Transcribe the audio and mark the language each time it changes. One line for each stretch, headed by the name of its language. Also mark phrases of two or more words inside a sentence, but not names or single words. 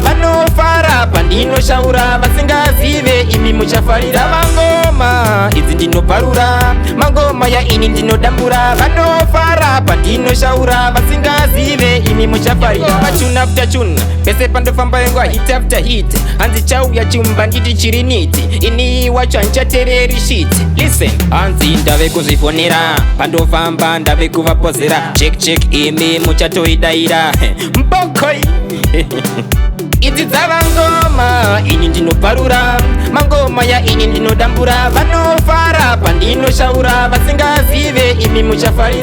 Shona: Vanofara pandinoshaura, vasingazive imi muchafarira. Dzava ngoma, idzi ndinobvarura. Mangoma ya ini ndinodambura. Vanofara pandinoshaura, vasingazive imi muchafarira.
English: Ingova tune after tune,
Shona: pese pandofamba ingova
English: hit after hit.
Shona: Hanzi chauya chumba nditi chiri niti. Ini wacho handichateereri shit. Listen, hanzi ndave kuzvifonera. Pandofamba ndave kuvapozera.
English: Check, check,
Shona: imi muchatoidaira. Mbokoi. Idzi dzava ngoma, ini ndinobvarura. Mangoma ya ini ndinodambura. Vanofara pandinoshaura, vasingazive imi muchafarira.